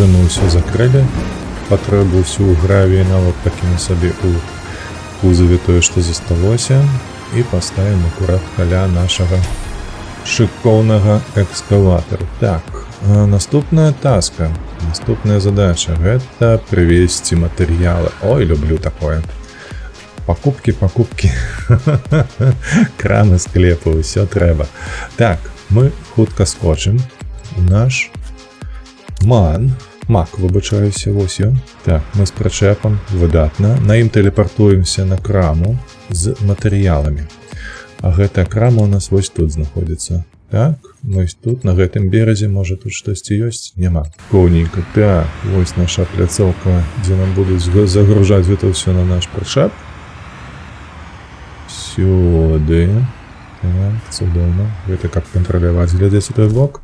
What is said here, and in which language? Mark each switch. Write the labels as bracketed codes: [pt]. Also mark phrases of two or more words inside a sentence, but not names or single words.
[uk] ми все закрили, потребу всю гравію навіть таким собі у кузові той, що зосталося, і поставимо акурат каля нашого шиковного екскаватора. Так, наступна таска, наступна задача, это привезти матеріали. [ru] Ой, люблю такое. Покупки. [uk] Крани, склепи, все треба. Так. Ми хутко скочимо у наш мак, вибачаюся, ось його. Так, ми з причепом, видатно. На їм телепортуємося на краму з матеріалами. А [be] гэта крама [uk] у нас ось тут знаходиться. Так, [be] вось тут, на гэтым беразе, можа тут штосьці ёсць? Няма. Коўненька. Так, вось наша пляцоўка, дзе нам будуць загружаць гэта ўсё на наш прычэп. Сюды. Так, цудоўна. Гэта каб кантраляваць, глядзець у той бок.